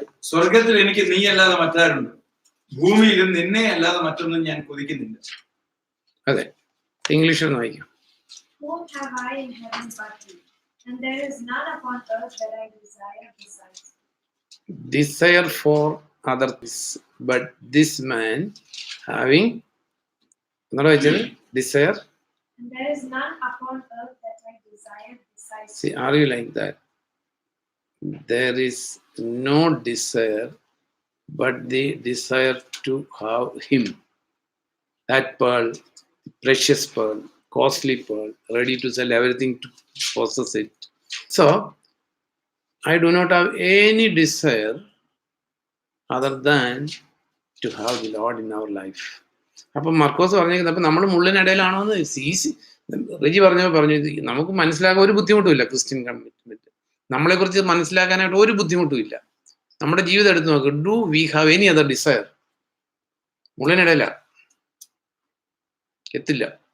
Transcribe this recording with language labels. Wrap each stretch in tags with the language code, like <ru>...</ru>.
<ml>സ്വർഗത്തിൽ എനിക്ക് നീ അല്ലാതെ മറ്റാരുണ്ട്, ഭൂമിയിലും നിന്നെ അല്ലാതെ മറ്റൊന്നും ഞാൻ കൊതിക്കുന്നില്ല. അതെ, ഇംഗ്ലീഷിൽ ഒന്ന് വായിക്കാം.</ml> <en>Whom have I in heaven but thee? And there is none upon earth that I desire besides thee. Desire for other things, but this man having, desire. And there is none upon earth that I desire besides thee. See, are you like that? There is no desire but the desire to have him. That pearl, precious pearl, costly pearl, ready to sell everything to possess it. So I do not have any desire other than to have the Lord in our life.</en> <ml>അപ്പം മർക്കോസ് പറഞ്ഞേക്കുന്നത്, അപ്പം നമ്മൾ മുള്ളിനിടയിലാണോ എന്ന് റെജി പറഞ്ഞു, നമുക്ക് മനസ്സിലാക്കാൻ ഒരു ബുദ്ധിമുട്ടുമില്ല. ക്രിസ്ത്യൻ കമ്മിറ്റ്മെന്റ് നമ്മളെക്കുറിച്ച് മനസ്സിലാക്കാനായിട്ട് ഒരു ബുദ്ധിമുട്ടും ഇല്ല. നമ്മുടെ ജീവിതം എടുത്ത് നോക്ക്.</ml> <en>Do we have any other desire?</en> <ml>മുള്ളിനിടയില എത്തില്ല.</ml>